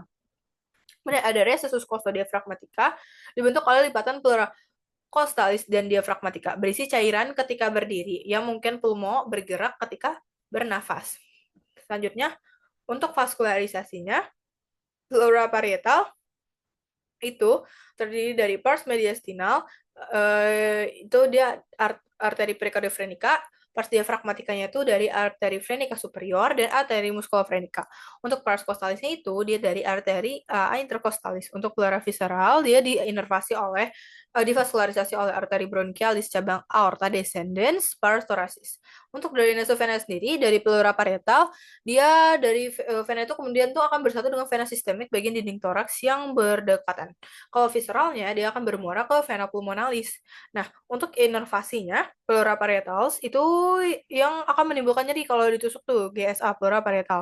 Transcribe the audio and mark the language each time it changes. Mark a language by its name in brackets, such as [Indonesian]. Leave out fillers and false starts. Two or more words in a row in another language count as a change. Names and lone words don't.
[Indonesian] Kemudian ada [Latin] recessus costodiaphragmatica [Indonesian] dibentuk oleh lipatan [Latin] pleura costalis [Indonesian] dan diafragmatika berisi cairan ketika berdiri yang mungkin pulmo bergerak ketika bernafas. Selanjutnya, untuk vaskularisasinya, pleura parietal itu terdiri dari pars mediastinal, itu dia arteri perikardiofrenika, pars diafragmatikanya itu dari arteri frenika superior dan arteri musculofrenika. Untuk pars costalisnya itu dia dari arteri intercostalis. Untuk pleura visceral dia divaskularisasi oleh arteri bronchialis cabang [Latin] aorta descendens pars thoracis. [Indonesian] Untuk dari nasovena sendiri dari pleura parietal dia dari vena itu kemudian tuh akan bersatu dengan vena sistemik bagian dinding toraks yang berdekatan. Kalau visceralnya dia akan bermuara ke vena pulmonalis. Nah, untuk inervasinya pleura parietals itu yang akan menimbulkan nyeri kalau ditusuk tuh GSA pleura parietal.